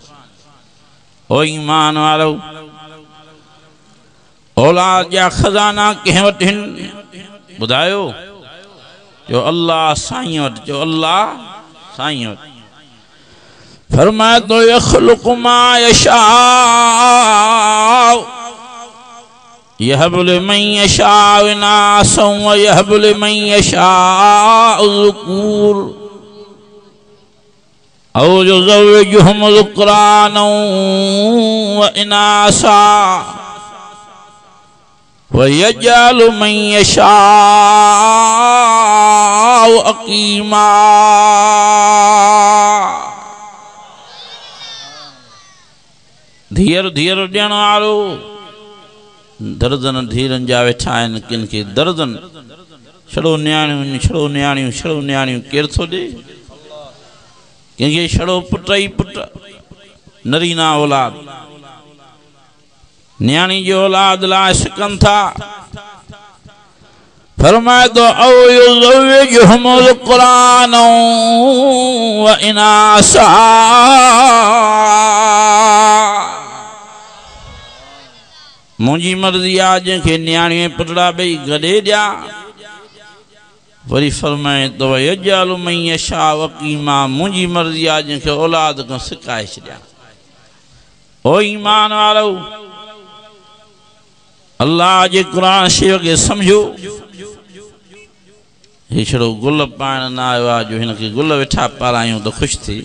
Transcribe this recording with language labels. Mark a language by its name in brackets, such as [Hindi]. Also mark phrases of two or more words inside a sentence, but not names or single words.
[Sindhi] ओ ईमान वारो औलाद जा खज़ाना कंहिं वटि आहिनि ॿुधायो? जो अल्लाह साईं वटि। जो अल्लाह साईं वटि। फरमाए तो [Arabic] يخلق ما يشاء يهب لمن يشاء إناثا و يهب لمن يشاء ذكور أو يزوجهم ذكرانا و إناثا ويجعل من يشاء عقيما. [Sindhi] धीर धीर ॾियण वारो दर्जन धीरन जा वेठा आहिनि, किन खे दर्जन छड़ो न्याणियूं छड़ो न्याणियूं छड़ो न्याणियूं केरु थो ॾे? कंहिंखे छड़ो पुट ई पुट, नरीना औलाद न्याणी जी औलाद लाइ सिकनि था। फरमाए तो [Arabic] أو يزوجهم القرآن و إناثا. [Sindhi] मुंहिंजी मर्ज़ी आहे जंहिंखे न्याणी पुटड़ा ॿई गॾे ॾिया। वरी फरमाए तो [Arabic] يجعل من يشاء عقيما, [Sindhi] मुंहिंजी मर्ज़ी आहे जंहिंखे औलाद खां सिकाए छॾिया। ओ ईमान वारो, अल्लाह जे क़ुरान शरीफ़ खे सम्झो। हे छड़ो गुल पाइण न आयो आहे जो हिनखे गुल वेठा पारायूं त ख़ुशि थी।